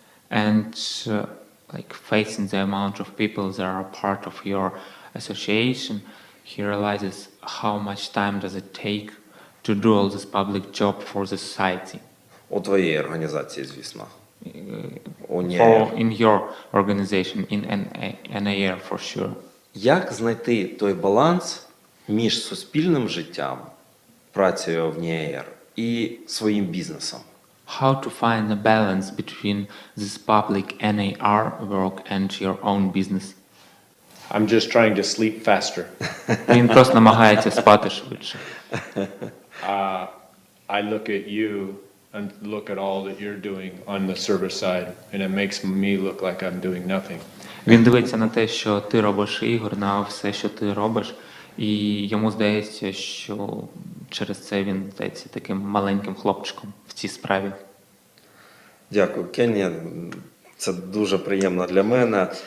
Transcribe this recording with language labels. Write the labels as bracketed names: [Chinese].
[English] And facing the amount of people that are part of your association, he realizes how much time does it take to do all this public job for the society. [Ukrainian] У твоїй організації, звісно. [English] In your organization, in NAR for sure. [Ukrainian] Як знайти той баланс між суспільним життям, працею в НІАР, і своїм бізнесом? [English] How to find a balance between this public NAR work and your own business? I'm just trying to sleep faster. [Ukrainian] Він просто намагається спати швидше. [English] I look at you and look at all that you're doing on the service side, and it makes me look like I'm doing nothing. [Ukrainian] Він дивиться на те, що ти робиш, Ігор, на все, що ти робиш, і йому здається, що через це він здається таким маленьким хлопчиком в цій справі. Дякую, Кенні. Це дуже приємно для мене.